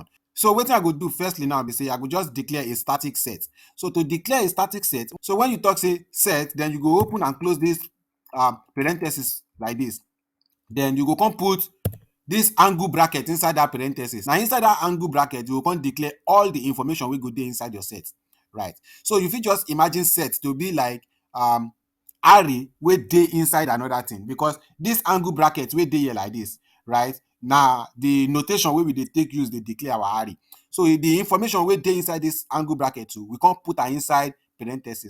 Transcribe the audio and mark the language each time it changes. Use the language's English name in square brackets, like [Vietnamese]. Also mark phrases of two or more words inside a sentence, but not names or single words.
[Nigerian Pidgin] So wetin I go do firstly now be say I go just declare a static set. So to declare a static set, so when you talk say set, then you go open and close this parenthesis like this. Then you go come put this angle bracket inside that parenthesis. Now inside that angle bracket, you go come declare all the information wey go dey inside your set, right? So you fit just imagine set to be like array wey dey inside another thing, because this angle bracket wey dey here like this, right? Na the notation wey we dey take use dey declare our array. So the information wey dey inside this angle bracket too, we come put am inside parenthesis.